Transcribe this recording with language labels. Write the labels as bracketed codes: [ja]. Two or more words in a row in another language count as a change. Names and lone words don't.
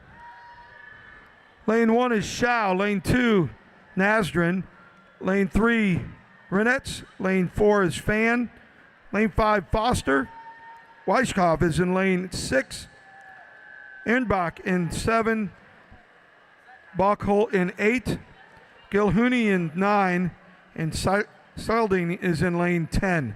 [en] Lane 1 is Shao. Lane 2, Nasdrin. Lane 3, Renetz. Lane 4 is Fan. Lane 5, Foster. Weiskopf is in lane 6. Inbach in 7. Bachholt in 8. Gilhuni in 9. And Selding is in lane 10.